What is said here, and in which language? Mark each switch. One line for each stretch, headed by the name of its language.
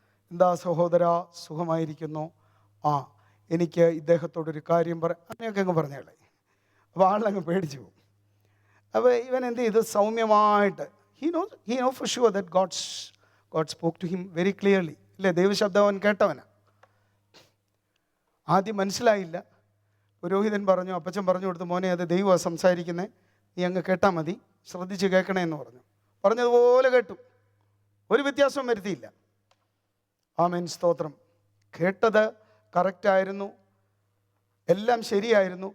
Malayalam: എന്താ സഹോദര, സുഖമായിരിക്കുന്നു? എനിക്ക് ഇദ്ദേഹത്തോടൊരു കാര്യം അങ്ങനെയൊക്കെ അങ്ങ് പറഞ്ഞാലേ അപ്പോൾ ആളങ്ങ് പേടിച്ചു പോകും. അപ്പോൾ ഇവൻ എന്ത് ചെയ്തു? സൗമ്യമായിട്ട്
English: he know for sure that God spoke to him very clearly.
Malayalam: ഇല്ലേ? ദൈവശബ്ദം അവൻ കേട്ടവനാണ്. ആദ്യം മനസ്സിലായില്ല. പുരോഹിതൻ പറഞ്ഞു, അപ്പച്ചൻ പറഞ്ഞു കൊടുത്തു, മോനെ അത് ദൈവമാണ് സംസാരിക്കുന്നത്, നീ അങ്ങ് കേട്ടാൽ മതി, ശ്രദ്ധിച്ച് കേൾക്കണേ എന്ന് പറഞ്ഞതുപോലെ കേട്ടു, ഒരു വ്യത്യാസവും വരുത്തിയില്ല. ആമേൻ, സ്തോത്രം. കേട്ടത് കറക്റ്റായിരുന്നു, എല്ലാം ശരിയായിരുന്നു.